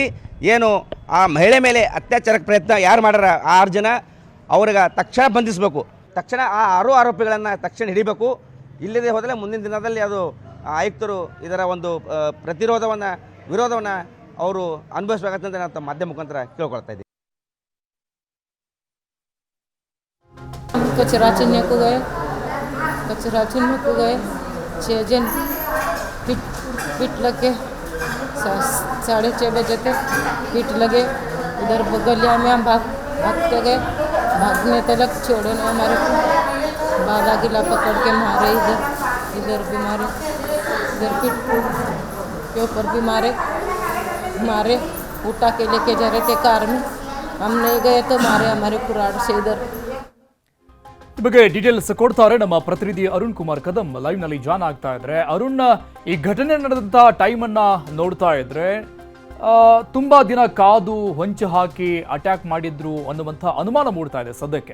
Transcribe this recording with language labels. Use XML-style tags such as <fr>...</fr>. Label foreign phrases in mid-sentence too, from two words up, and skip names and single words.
<kn>ಏನು ಆ ಮಹಿಳೆ ಮೇಲೆ ಅತ್ಯಾಚಾರಕ್ಕೆ ಪ್ರಯತ್ನ ಯಾರು ಮಾಡ್ಯಾರ ಆ 6 ಜನ ಅವ್ರಿಗೆ ತಕ್ಷಣ ಬಂಧಿಸಬೇಕು. ತಕ್ಷಣ ಆ 6 ಆರೋಪಿಗಳನ್ನು ತಕ್ಷಣ ಹಿಡಿಬೇಕು. ಇಲ್ಲದೆ ಹೋದರೆ ಮುಂದಿನ ದಿನದಲ್ಲಿ ಅದು ಆಯುಕ್ತರು ಇದರ ಒಂದು ವಿರೋಧವನ್ನು ಅವರು ಅನುಭವಿಸಬೇಕಂತ ನಾನು ತಮ್ಮ ಮಾಧ್ಯಮ ಮುಖಾಂತರ ಕೇಳ್ಕೊಳ್ತಾ ಇದ್ದೀವಿ.</kn> <hi>कचरा चुनने को गए 6 जन पिट लगे 6:30 बजे तक पिट लगे. उधर गलिया में हम भागते गए. भागने तक छोड़े ना हमारे को. बाला गिला पकड़ के मारे. इधर भी मारे, इधर पिट के ऊपर भी मारे उठा के लेके जा रहे थे कार में. हम ले गए तो मारे हमारे कुराड़ से इधर.</hi> <kn>ಈ ಬಗ್ಗೆ ಡೀಟೇಲ್ಸ್ ಕೊಡ್ತಾರೆ ನಮ್ಮ ಪ್ರತಿನಿಧಿ ಅರುಣ್ ಕುಮಾರ್ ಕದಂ ಲೈವ್ ನಲ್ಲಿ ಜಾಯ್ನ್ ಆಗ್ತಾ ಇದ್ರೆ. ಅರುಣ್, ಈ ಘಟನೆ ನಡೆದಂತ ಟೈಮ್ ಅನ್ನ ನೋಡ್ತಾ ಇದ್ರೆ ತುಂಬಾ ದಿನ ಕಾದು ಹೊಂಚು ಹಾಕಿ ಅಟ್ಯಾಕ್ ಮಾಡಿದ್ರು ಅನ್ನುವಂಥ ಅನುಮಾನ ಮೂಡ್ತಾ ಇದೆ ಸದ್ಯಕ್ಕೆ.</kn>